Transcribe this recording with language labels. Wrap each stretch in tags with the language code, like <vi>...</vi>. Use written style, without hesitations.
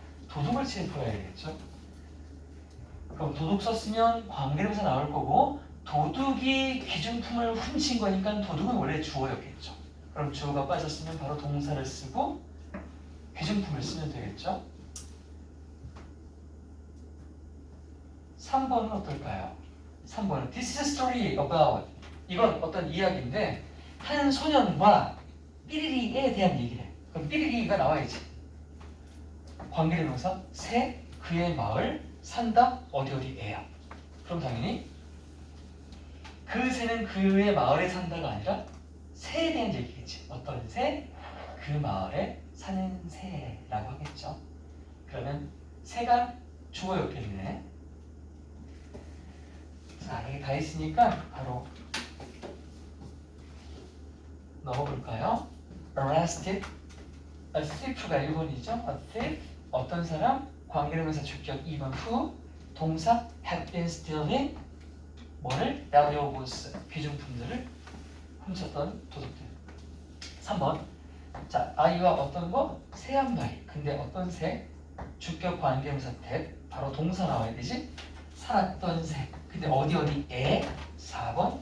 <ko>도둑을 체포해야겠죠. 그럼 도둑 썼으면 관계대명사 나올 거고 도둑이 귀중품을 훔친 거니까 도둑은 원래 주어였겠죠. 그럼 주어가 빠졌으면 바로 동사를 쓰고 귀중품을 쓰면 되겠죠. 3번은 어떨까요? 3번은</ko> <en>This is a story about.</en> <ko>이건 어떤 이야기인데 한 소년과 삐리리에 대한 얘기를 해. 그럼 삐리리가 나와야지. 관계대명사 새, 그의 마을, 산다, 어디에야. 그럼 당연히 그 새는 그의 마을에 산다가 아니라 새에 대한 얘기겠지. 어떤 새? 그 마을에 사는 새라고 하겠죠. 그러면 새가 주어였겠네. 자, 여기 다 있으니까 바로 넣어볼까요? Arrested. A thief가 1번이죠. A thief. 어떤 사람? 관계대명사 주격 2번 후.</ko> <en>동사 had been stealing.</en> <ko>뭐를? valuables. 귀중품들을 훔쳤던 도둑들. 3번. 자, 아이와 어떤 거? 새 한 마리. 근데 어떤 새? 주격 관계대명사 that. 바로 동사 나와야 되지? 살았던 새. 근데 어디에? 4번.</ko>